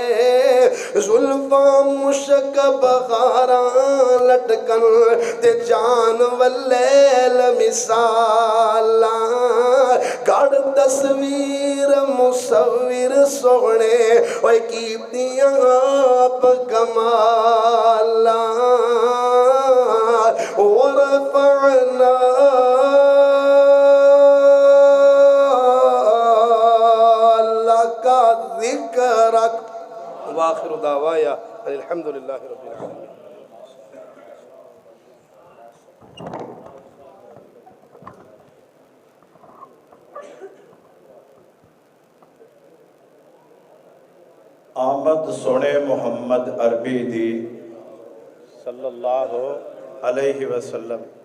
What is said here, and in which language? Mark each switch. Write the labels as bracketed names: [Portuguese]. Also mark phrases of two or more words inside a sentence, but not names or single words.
[Punjabi] ظلفاں مشک بغاراں لٹکن تے جان واللیل مثالاں گڑ تصویر مصور سونے اوے کیتیاں آپ کمالاں [Arabic] ورفعنا لك ذكرك وآخر دعوايا الحمد لله رب العالمين [Punjabi] آمد سونے محمد عربی دی [Arabic] صلی اللہ علیہ وسلم